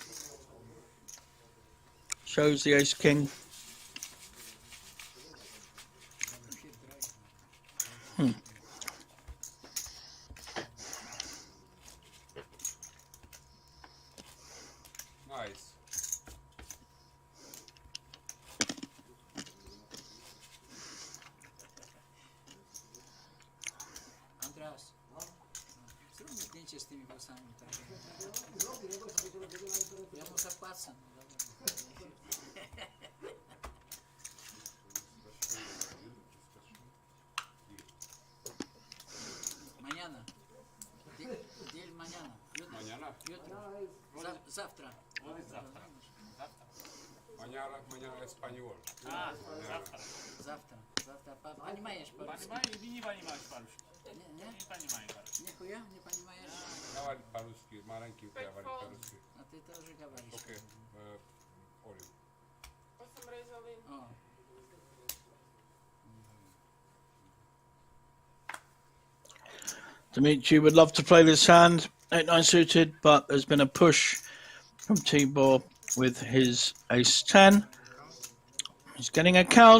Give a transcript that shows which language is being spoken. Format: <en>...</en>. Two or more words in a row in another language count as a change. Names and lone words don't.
<en>Shows the ace-king. Nice.</en> <pl>Andreas, zrób mi zdjęcie z tymi włosami. Tak. Ja mu zapłacę.</pl> <es>Mañana. Deal mañana. Mañana?</es> <pl>Jutro.</pl> <ru>Завтра.</ru> <es>Mañana español.</es> <ru>Завтра. Понимаешь по-русски? Не понимаешь по-русски. Не? Не понимаю по-русски. Нихуя не понимаешь? Говорит по-русски, маленький говорит по-русски. А ты тоже говоришь. Окей, Олив. О.</ru> <en>Dimitri would love to play this hand, 8-9 suited, but there's been a push from Tibor with his ace-10. He's getting a count.</en>